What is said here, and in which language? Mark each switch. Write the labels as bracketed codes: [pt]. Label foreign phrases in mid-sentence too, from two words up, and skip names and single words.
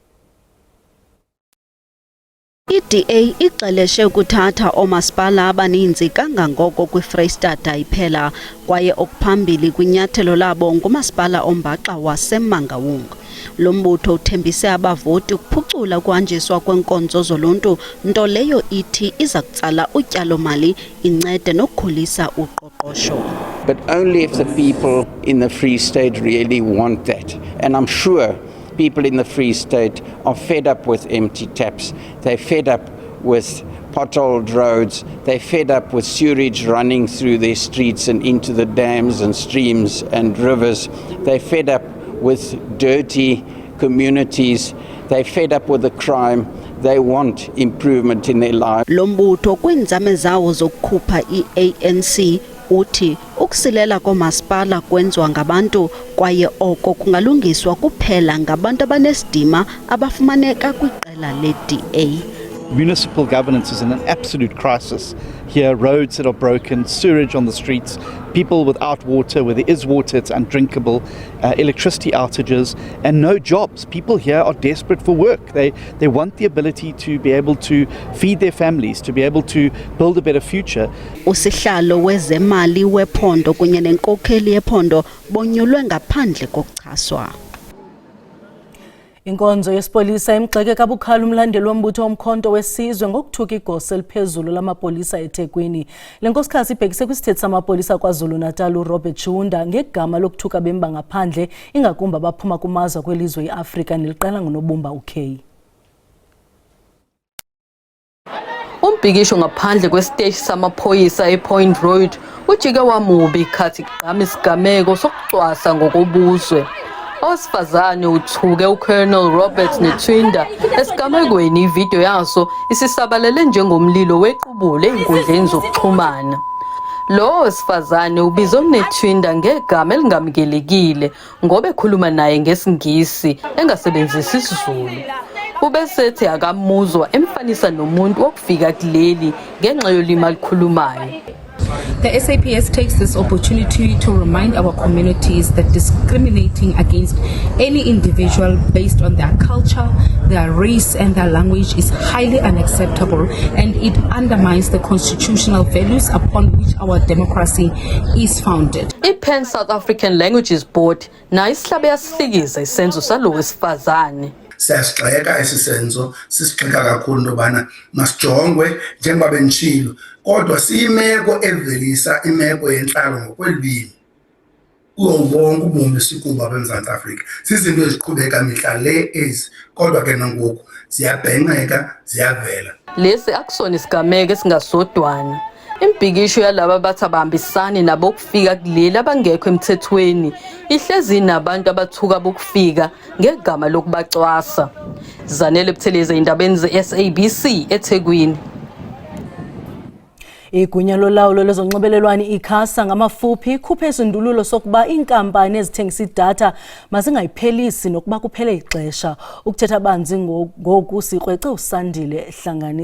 [xh] iDA ixeleshe ukuthatha oomasipala abaninzi kangangoko kwiFreystata iphela kwaye okuphambili kwinyathelo labo ngumasipala ombaxa waseMangaung. Lo mbutho uthembise abavoti ukuphucula ukuhanjiswa kwenkonzo zoluntu, nto leyo ithi iza kutsala utyalo-mali incede nokukhulisa uqoqosho. [en] But only if the people in the Free State really want that. And I'm sure people in the Free State are fed up with empty taps. They're fed up with potholed roads. They're fed up with sewage running through their streets and into the dams and streams and rivers. They're fed up with dirty communities. They're fed up with the crime. They want improvement in their lives. [xh] Lo mbutho kwiinzame zawo zokukhupha iANC uthi ukusilela komasipala kwenziwa ngabantu kwaye oko kungalungiswa kuphela ngabantu abanesidima abafumaneka kwiqela leDA. [en] Municipal governance is in an absolute crisis. Here, roads that are broken, sewage on the streets, people without water, where there is water, it's undrinkable, electricity outages, and no jobs. People here are desperate for work. They want the ability to be able to feed their families, to be able to build a better future. [xh] Usihlalo wezemali wephondo kunye nenkokheli yephondo bonyulwe ngaphandle kokuchaswa. Inkonzo yesipolisa imgxeke kabukhali umlandeli wombutho omkhonto wesizwe ngokuthuka igosa eliphezulu lamapolisa eThekwini. Le nkosikazi ibhekise kwisithethi samapolisa KwaZulu-Natal uRobert Chunda ngegama lokuthuka bemba ngaphandle ingakumbi abaphuma kumazwe kwelizwe iAfrika neliqela ngonobumba uK. [zu] Umbhikisho ngaphandle kwesiteshi samaphoyisa ePoint Road ujike wamubi khathi kugqama isigameko sokucwasa ngokobuzwe. Owesifazane uthuke uColonel Robert Nethwinda esigamekweni ivideo yaso isisabalele njengomlilo wequbule enkundleni zokuxhumana. Lo wesifazane ubizwe uNethwinda ngegama elingamukelekile ngoba ekhuluma naye ngesiNgisi engasebenzisi isiZulu. Ubesethi akamuzwa emfanisa nomuntu okufika kuleli ngenxa yolimi alikhulumayo. [en] The SAPS takes this opportunity to remind our communities that discriminating against any individual based on their culture, their race and their language is highly unacceptable, and it undermines the constitutional values upon which our democracy is founded. [zu] I-Pan South African Languages Board nayo isihlabe yasihlekisa isenzo salo wesifazane. [xh] Siyasigxeka esi senzo, sisigxeka kakhulu intobana masijongwe njengoba benitshilo, kodwa siyimeko evelisa imeko yentlalo ngokwelwimi kuwo wonke ubomi sikuba beMzantsi Afrika. Sizinto eziqhubeka mihla le ezi, kodwa ke nangoku ziyabhenqeka, ziyavela. [zu] Lesi akusona isigameko esingasodwana. Impikisho yalaba bathi abahambisani nabo kufika kuleli abangekho emthethweni ihlezi nabantu abathuka bokufika ngegama lokubacwasa. Zanele Buthelezi indabeni ze-SABC eThekwini. [xh] Igunya lolawulo lezonxibelelwano ikhasa ngamafuphi ikhuphe isindululo sokuba iinkampani ezithengisa idatha mazingayiphelisi nokuba kuphele ixesha. Ukuthetha banzi ngoku sikrwece uSandile Hlangani.